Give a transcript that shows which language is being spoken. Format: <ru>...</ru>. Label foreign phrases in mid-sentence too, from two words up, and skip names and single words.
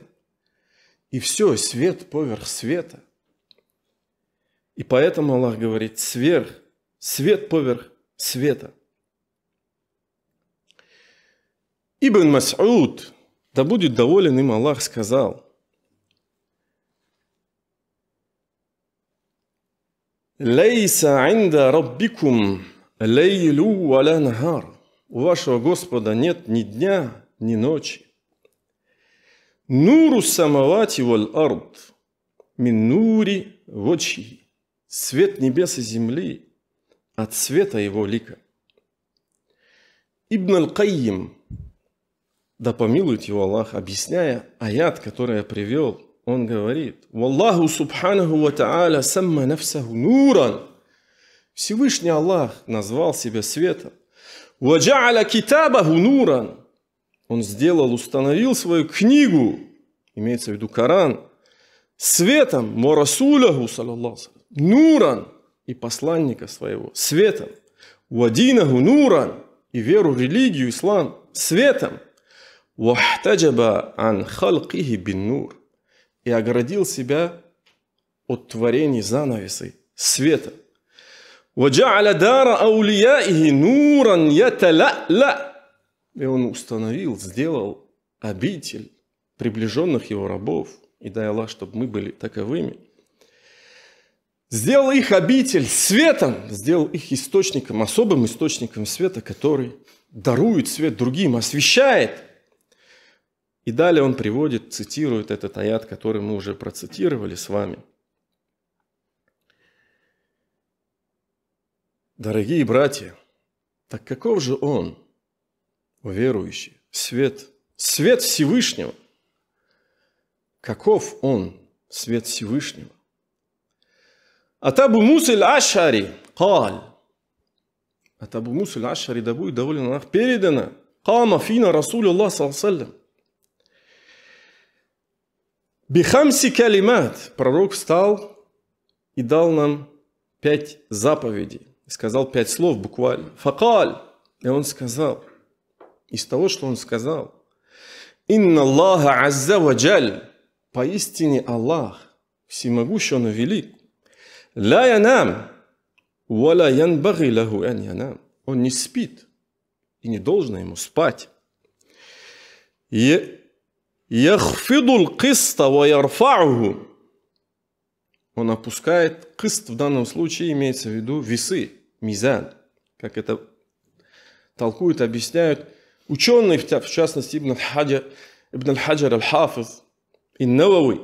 <ru>И все, свет поверх света. И поэтому Аллах говорит, свет поверх света. Ибн Мас'уд, да будет доволен им Аллах, сказал,</ru> <ar>«ليس عند ربكم ليل ولا نهار».</ar> <ru>У вашего Господа нет ни дня, ни ночи.</ru> <ar>نور السماوات والأرض من نور وجهه.</ar> <ru>Свет небес и земли от света его лика. Ибн аль-Кайим, да помилует его Аллах, объясняя аят, который я привел, он говорит,</ru> <ar>«والله سبحانه وتعالى سمى نفسه نورا».</ar> <ru>Всевышний Аллах назвал себя светом.</ru> <ar>«وجعل كتابه نورا».</ar> <ru>Он установил свою книгу, имеется в виду Коран, светом,</ru> <ar>ورسوله صلى الله نورا,</ar> <ru>и посланника своего, светом,</ru> <ar>ودينه نورا,</ar> <ru>и веру, религию, ислам, светом,</ru> <ar>واحتجب عن خلقه بالنور,</ar> <ru>и оградил себя от творений занавесой светом.</ru> <ar>وَجَعَلَ دَارَ أَوْلِيَائِهِ نُورًا يَتَلَأْلَأْ.</ar> <ru>И он установил, сделал обитель приближенных его рабов, и дай Аллах, чтобы мы были таковыми. Сделал их обитель светом, сделал их источником, особым источником света, который дарует свет другим, освещает. И далее он приводит, цитирует этот аят, который мы уже процитировали с вами. Дорогие братья, так каков же он, верующий, свет Всевышнего? Каков он, свет Всевышнего? От Абу Муса аль-Аш'ари قال, от Абу Муса аль-Аш'ари, да будет доволен Аллах, передано,</ru> <ar>قام فينا رسول الله صلى الله عليه وسلم بخمس كلمات.</ar> <ru>Пророк встал и дал нам 5 заповедей. Сказал 5 слов буквально. Факаль. И он сказал, из того, что он сказал,</ru> <ar>«إن الله عز وجل».</ar> <ru>Поистине Аллах, всемогущий, Он велик.</ru> <ar>«لا ينام ولا ينبغي له أن ينام».</ar> <ru>Он не спит, и не должно ему спать.</ru> <ar>«يخفض القسط ويرفعه».</ar> <ru>Он опускает кист, в данном случае имеется в виду весы, мизан, как это толкуют, объясняют ученые, в частности Ибн аль-Хаджар аль-Хафиз и Навави.</ru>